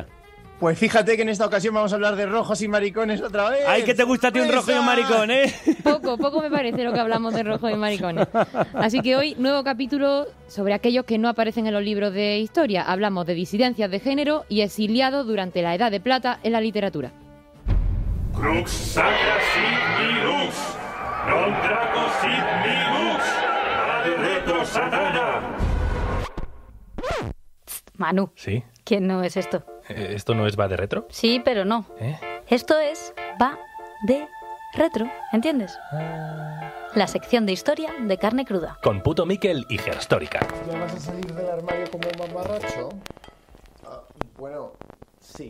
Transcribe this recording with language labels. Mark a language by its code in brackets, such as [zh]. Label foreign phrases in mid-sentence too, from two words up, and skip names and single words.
[es] Pues fíjate que en esta ocasión vamos a hablar de rojos y maricones otra vez. ¡Ay, que te gusta a ti un rojo y un maricón, eh! Poco me parece lo que hablamos de rojo y maricones. Así que hoy, nuevo capítulo sobre aquellos que no aparecen en los libros de historia. Hablamos de disidencias de género y exiliados durante la Edad de Plata en la literatura. [la] Crux sacra sit minus, non draco sit minus, ad retro satana. [es] Manu, Sí, ¿quién no es esto? ¿esto no es va de retro? Sí, pero no. ¿Eh? Esto es va de retro, ¿entiendes? La sección de historia de Carne Cruda. Con Puto Miquel y Gerstórica. ¿Ya vas a salir del armario como un mamarracho? Bueno, sí.